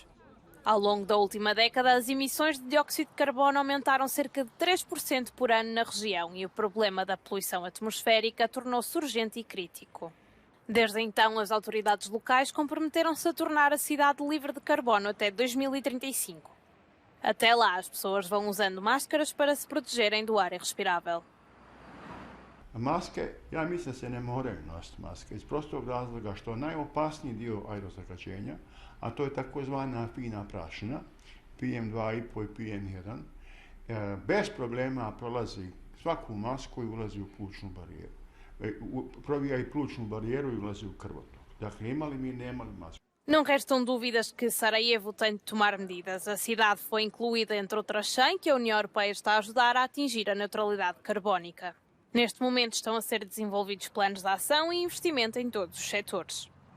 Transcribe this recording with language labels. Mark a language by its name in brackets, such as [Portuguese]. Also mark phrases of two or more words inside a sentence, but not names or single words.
[Portuguese] Ao longo da última década, as emissões de dióxido de carbono aumentaram cerca de 3% por ano na região e o problema da poluição atmosférica tornou-se urgente e crítico. Desde então, as autoridades locais comprometeram-se a tornar a cidade livre de carbono até 2035. Até lá, as pessoas vão usando máscaras para se protegerem do ar irrespirável. [Bosnian] Maske, ja mislim se ne moraju nositi maske iz prostog razloga što najopasniji dio aerozagađenja, a to je takozvana fina prašina, PM2,5 i PM1, bez problema prolazi svaku masku i ulazi u plućnu barijeru. Provija i plućnu barijeru i ulazi u krvotok. Dakle, imali mi, nemali masku. [Portuguese] Não restam dúvidas que Sarajevo tem de tomar medidas. A cidade foi incluída entre outras 100 que a União Europeia está a ajudar a atingir a neutralidade carbónica. Neste momento estão a ser desenvolvidos planos de ação e investimento em todos os setores.